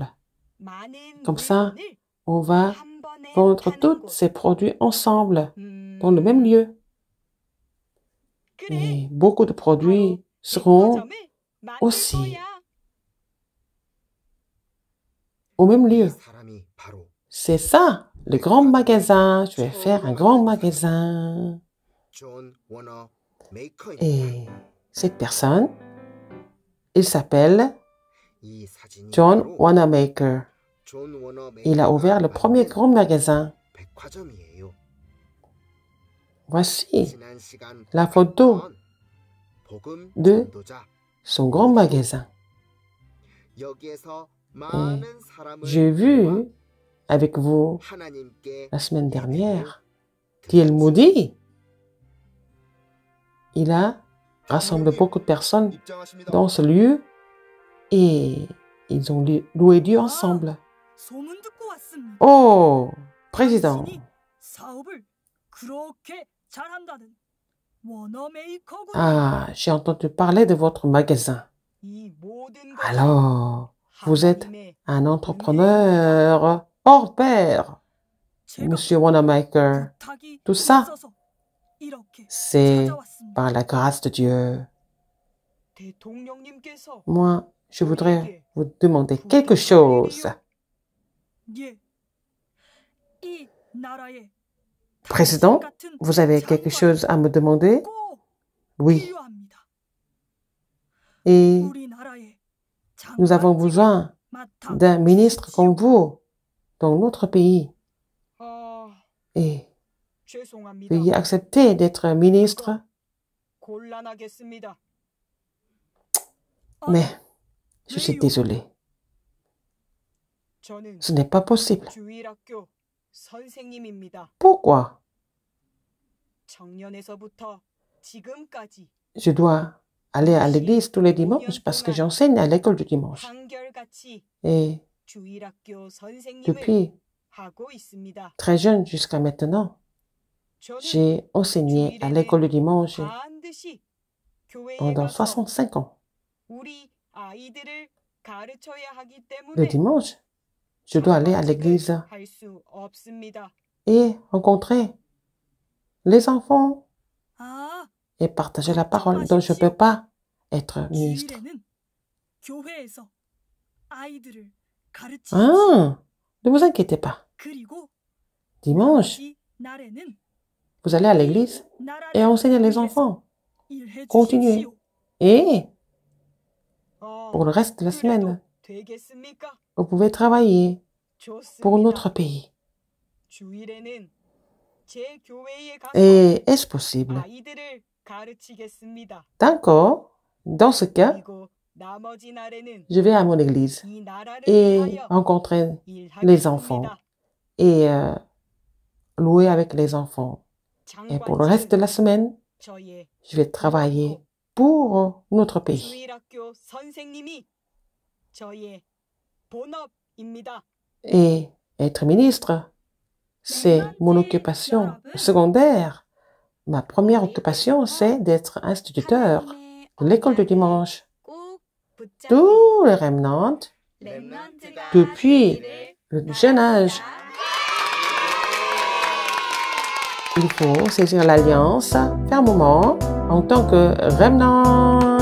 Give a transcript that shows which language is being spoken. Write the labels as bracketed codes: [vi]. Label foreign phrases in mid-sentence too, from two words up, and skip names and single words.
[ko] 많은 [fr] Comme ça, [ko] 물건을 [fr] on va [ko] 한 번에 [fr] vendre [ko] 파는 [fr] tous [ko] 곳. [fr] ces produits ensemble, dans le même lieu. [ko] 그래, [fr] Et beaucoup de produits [ko] 바로 [fr] seront [ko] 백화점을 만들 [fr] aussi [ko] 거야. [fr] au même [ko] 이 [fr] lieu. [ko] 사람이 바로 [fr] C'est ça, le grand magasin. Je vais faire un grand magasin. [ko] 존 워너 메이커입니다. [fr] Et cette personne, il s'appelle [ko] 이 사진이 [fr] John [ko] 바로 [fr] Wanamaker. [ko] 존 워너 [fr] Il a ouvert le premier [ko] 만든 [fr] grand magasin. [ko] 백화점이에요. [fr] Voici [ko] 지난 시간 [fr] la photo [ko] 봤던 복음 [fr] de [ko] 전도자. [fr] son grand magasin. [ko] 여기에서 많은 사람을 [fr] J'ai vu avec vous [ko] 하나님께 [fr] la semaine dernière qu'il nous dit, il a rassemblé beaucoup de personnes [ko] 입장하십니다. [fr] dans ce lieu et ils ont loué Dieu ensemble. [ko] 소문 듣고 왔습니다. [fr] Oh, président, [ko] 당신이 사업을 그렇게 잘한다는 워너 메이커군. [fr] ah, j'ai entendu parler de votre magasin. [ko] 이 모든 것이 [fr] Alors, vous êtes [ko] 하나님의 [fr] un entrepreneur hors pair, [ko] 제가 [fr] Monsieur Wanamaker. [ko] 부탁이 [fr] Tout ça, [ko] 있어서 이렇게 [fr] c'est [ko] 찾아왔습니다. [fr] par la grâce de Dieu. [ko] 대통령님께서 [fr] Moi, je voudrais vous demander quelque chose. [ko] 예, 이 나라에 [fr] Président, [ko] 당신 같은 [fr] vous avez quelque [ko] 장관이 [fr] chose à me demander? [ko] 꼭 [fr] Oui. [ko] 필요합니다. [fr] Et [ko] 우리나라에 [fr] nous avons [ko] 장관직을 [fr] besoin [ko] 맡아 [fr] d'un ministre comme [ko] 주십시오. [fr] vous dans notre pays. [ko] 아, [fr] Et [ko] 죄송합니다. [fr] veuillez accepter d'être ministre. [ko] 곤란하겠습니다. [fr] Mais je suis [ko] 왜요? [fr] désolée. [ko] 저는 [fr] Ce n'est pas possible. [ko] 주일학교 선생님입니다. [fr] Pourquoi [ko] 청년에서부터 지금까지 [fr] je dois aller à l'église tous les dimanches? Parce que j'enseigne à l'école du dimanche. [ko] 한결같이 [fr] Et [ko] 주일학교 선생님을 [fr] depuis [ko] 하고 있습니다. [fr] très jeune jusqu'à maintenant, [ko] 저는 [fr] j'ai enseigné à l'école du dimanche [ko] 반드시 교회에 [fr] pendant [ko] 가서 [fr] 65 ans. [ko] 우리 아이들을 가르쳐야 하기 [fr] Le [ko] 때문에 [fr] dimanche, je dois aller à l'église [ko] 할수 없습니다. [fr] et rencontrer les enfants [ko] 아, [fr] et partager la parole. Donc, je ne peux pas être ministre. [ko] 주일에는 교회에서 아이들을 가르치십시오. [fr] Ah, ne vous inquiétez pas. [ko] 그리고 [fr] Dimanche, [ko] 나머지 날에는 [fr] vous allez à l'église [ko] 나라를 [fr] et enseigner les [ko] 위해서 [fr] enfants. [ko] 일해 [fr] Continuez. [ko] 주십시오. [fr] Et [ko] 아, [fr] pour le reste de la [ko] 그래도 [fr] semaine, [ko] 되겠습니까? [fr] vous pouvez travailler pour [ko] 좋습니다. [fr] notre pays. [ko] 주일에는 제 교회에 가서 [fr] Et est-ce possible? [ko] 아이들을 가르치겠습니다. [fr] D'accord. Dans ce cas, [ko] 그리고 나머지 날에는 [fr] je vais à mon église [ko] 이 나라를 [fr] et [ko] 위하여 [fr] rencontrer les [ko] 일하겠습니다. [fr] enfants et louer avec les enfants. Et pour le reste de la semaine, [ko] 저의 [fr] je vais travailler pour notre pays. [ko] 주일학교 선생님이 저의 본업입니다. [fr] Et être ministre, c'est mon occupation secondaire. Ma première occupation, c'est d'être instituteur de l'école du dimanche. [ko] 꼭 붙잡는 [fr] Tous les remnants, [ko] 랩런트가 [fr] depuis [ko] 되기를 [fr] le jeune âge, il faut saisir l'alliance fermement en tant que remnant.